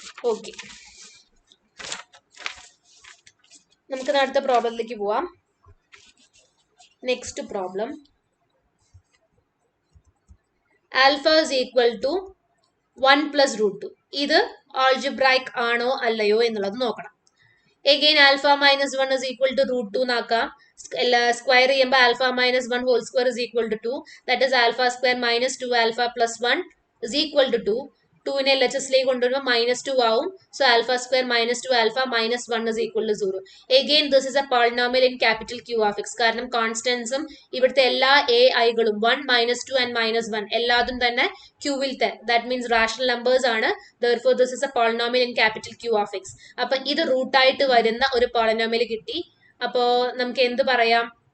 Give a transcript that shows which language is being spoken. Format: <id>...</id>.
<ml>Okay, നമുക്ക് അടുത്ത പ്രോബ്ലത്തിലേക്ക് പോവാം.</ml> <en>Next problem, alpha is equal to 1 plus root 2.</en> <ml>ഇത് ആൾജിബ്രായിക് ആണോ അല്ലയോ എന്നുള്ളത് നോക്കണം.</ml> <en>Again alpha minus 1 is equal to root 2</en> <ml>നാക്കാം. Square ചെയ്യുമ്പോൾ</ml> <en>alpha minus 1 whole square is equal to 2. That is alpha square minus 2 alpha plus 1 is equal to 2.</en> <ml>2നെ LHSലേക്ക് കൊണ്ടുവരുമ്പോൾ -2 ആവും.</ml> <en>So alpha square minus 2 alpha minus 1 is equal to 0. Again this is a polynomial in capital Q of x.</en> <ml>കാരണം കോൺസ്റ്റൻസും ഇവിടുത്തെ എല്ലാ aiകളും 1, -2 and -1 എല്ലാതും തന്നെ Qവിലത്തെ,</ml> <en>that means rational numbers</en> <ml>ആണ്.</ml> <en>Therefore this is a polynomial in capital Q of x.</en> <ml>അപ്പൊ ഇത് റൂട്ടായിട്ട് വരുന്ന ഒരു പോളിനോമിയൽ കിട്ടി. അപ്പോ നമുക്ക് എന്ത് പറയാം?</ml>